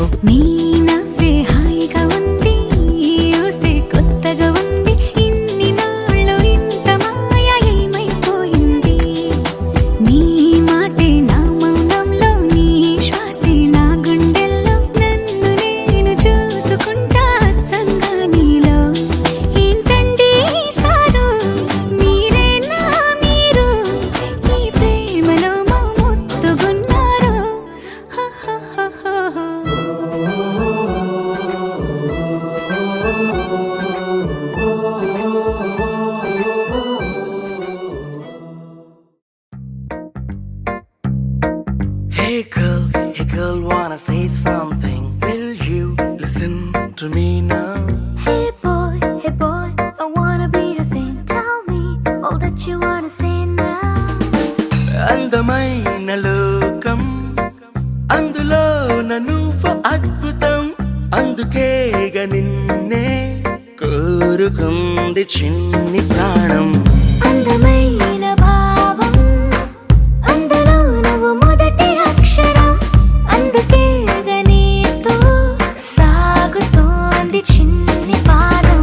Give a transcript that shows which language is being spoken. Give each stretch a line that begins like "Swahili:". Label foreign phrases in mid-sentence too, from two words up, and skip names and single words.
Telugu: నీ నవ్వే హాయిగా ఉంది ఊసే కొత్తగా ఉంది ఇన్ని నాళ్ళు ఇంత మాయ ఏమైపోయింది నీ మాటే నా మౌనంలో నీ శ్వాసే నా గుండెల్లో నన్ను నేను చూసుకుంటా అచ్చంగా నీలో ఏంటండి సారు మీరేనా మీరు ఈ ప్రేమలో మా ముత్తుగున్నారు హో హో హో హో
English: Hey girl, wanna say something? Will you listen to me now? Hey boy, I wanna be your thing. Tell me all that you wanna say now.
Telugu: అందమైన లోకం అందులో నువ్వు అద్భుతం అందుకేగా నిన్నే కోరుకుంది చిన్ని ప్రాణం అందమైన భావం అందులో నువ్వు మొదటి అక్షరం అందుకే నీతో సాగుతోంది చిన్ని పాదం